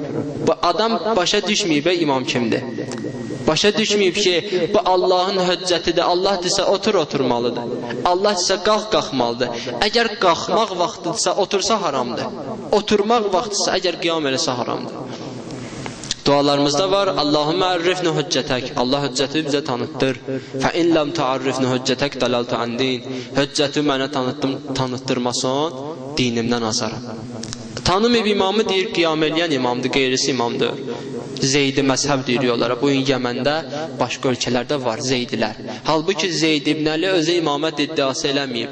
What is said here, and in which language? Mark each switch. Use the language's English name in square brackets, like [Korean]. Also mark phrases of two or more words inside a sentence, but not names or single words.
[Azerbaijani] Bu adam başa düşməyib imam kimdir? Başa düşməyib ki, bu Allahın höccətidir. Allah desə otur, oturmalıdır. Allah desə qalx, qalxmalıdır. Əgər qalxmaq vaxtıdırsa, otursa haramdır. Oturmaq vaxtıdırsa, əgər qiyam eləsə haramdır. Dualarımızda var, [Arabic] اللهم عرفني حجتك. [Azerbaijani] Allah höccəti bizə tanıtdır. [Arabic] فإن لم تعرفني حجتك ضللت عن ديني. [Azerbaijani] Höccəti mənə tanıtdırmasan, dinimdən azaram. Tanımayıb imamı deyir, qiyam eləyən imamdır, qeyrisi imamdır. Zeydi məzhəb deyiyorlar. Bu gün Yəməndə, başqa ölkələrdə var Zeydilər. Halbuki Zeyd ibn Əli özü imamət iddiası eləməyib.